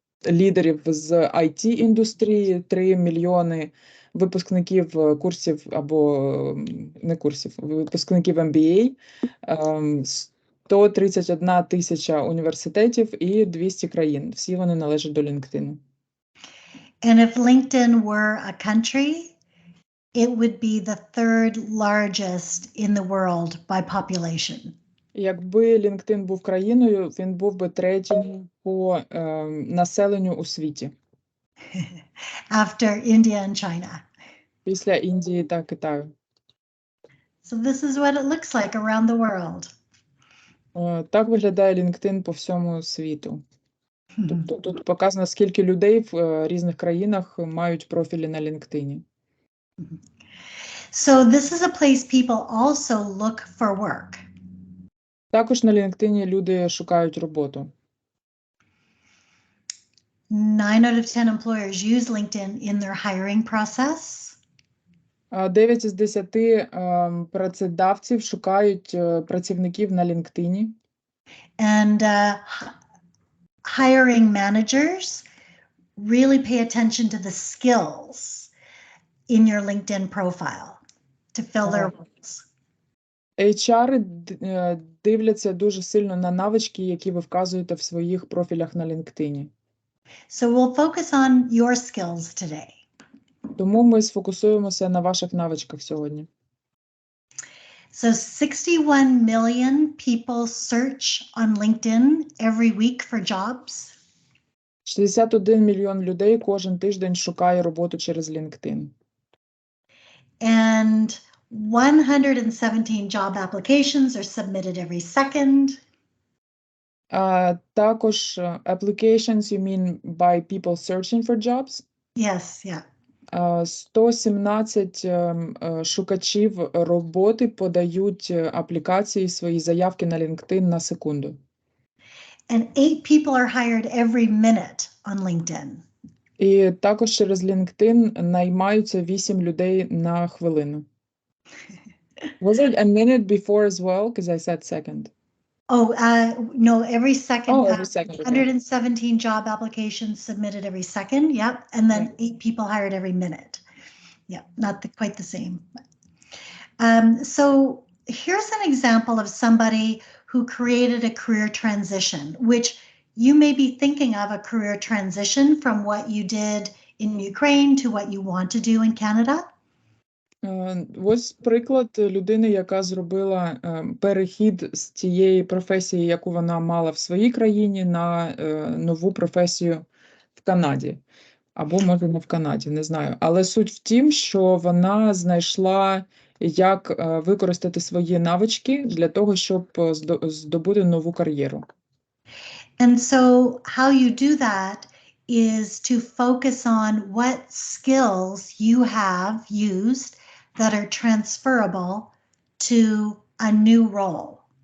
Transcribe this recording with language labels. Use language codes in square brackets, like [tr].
[uk] лідерів з IT-індустрії, 3 мільйони випускників курсів або не курсів, випускників MBA, 131 тисяча університетів і 200 країн. Всі вони належать до LinkedIn. [en] And if LinkedIn were a country, it would be the third largest in the world by population. [uk] Якби LinkedIn був країною, він був би третім по населенню у світі. [en] After India and China. [uk] Після Індії та Китаю. [en] So this is what it looks like around the world. [uk] Так виглядає LinkedIn по всьому світу. Тобто тут показано, скільки людей в різних країнах мають профілі на LinkedIn. [en] So this is a place people also look for work. [uk] Також на LinkedIn люди шукають роботу. [en] 9 out of 10 employers use LinkedIn in their hiring process. [uk] 9 із 10 працедавців шукають працівників на LinkedIn. [en] And hiring managers really pay attention to the skills in your LinkedIn profile to fill their roles. [uk] HR дивляться дуже сильно на навички, які ви вказуєте в своїх профілях на LinkedIn. [en] So we'll focus on your skills today. [uk] Тому ми сфокусуємося на ваших навичках сьогодні. [en] So 61 million people search on LinkedIn every week for jobs. [uk] 61 мільйон людей кожен тиждень шукає роботу через LinkedIn. [en] And 117 job applications are submitted every second. [uk] Також [en] applications, you mean by people searching for jobs? Yes, yeah. [uk] 117 шукачів роботи подають аплікації, свої заявки на LinkedIn на секунду. [en] And 8 people are hired every minute on LinkedIn. [uk] І також через LinkedIn наймаються 8 людей на хвилину. [en] Was it a minute before as well? Because I said second. Oh, no, every second. Oh, every second. 117 job applications submitted every second. Yep. And then 8 people hired every minute. Yeah, not quite the same. So here's an example of somebody who created a career transition, which you may be thinking of a career transition from what you did in Ukraine to what you want to do in Canada. [uk] Ось приклад людини, яка зробила перехід з тієї професії, яку вона мала в своїй країні, на нову професію в Канаді. Або, може, не в Канаді, не знаю. Але суть в тім, що вона знайшла, як використати свої навички для того, щоб здобути нову кар'єру. [en] And so how you do that is to focus on what skills you have used that are transferable to a new role.